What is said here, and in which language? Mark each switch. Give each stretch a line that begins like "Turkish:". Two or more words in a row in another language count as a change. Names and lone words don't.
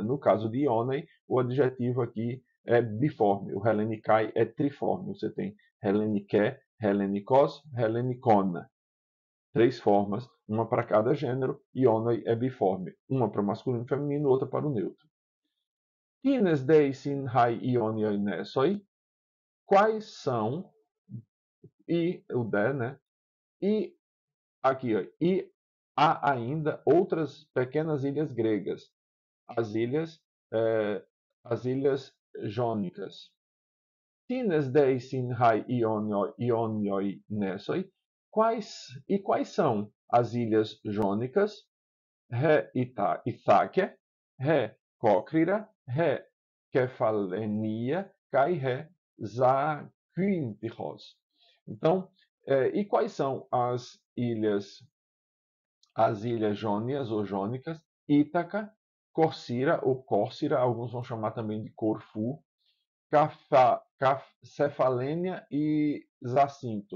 Portuguese: No caso de Ionei, o adjetivo aqui é biforme, o Helenikai é triforme. Você tem
Greek: Ἑλληνική, Ἑλληνικός, Ἑλληνικόν.
Portuguese: Três formas, uma para cada gênero, e Ionei é biforme, uma para o masculino e feminino, outra para o neutro.
Greek: Τίνες εἰσὶν αἱ Ἰόνιοι νῆσοι,
Portuguese: quais são, e o de, né? E aqui, ó, e há ainda outras pequenas ilhas gregas, as ilhas, eh, as ilhas jônicas.
Greek: Τίνες εἰσὶν αἱ Ἰόνιοι νῆσοι,
Portuguese: quais são as ilhas jônicas?
Greek: ἡ Ἰθάκη, ἡ Κόρκυρα, ἡ Κεφαληνία, καὶ ἡ Ζάκυνθος.
Portuguese: Então, e quais são as ilhas jônias ou jônicas? Ítaca, Corcira ou Córcira, alguns vão chamar também de Corfu, Cefalênia e Zacinto.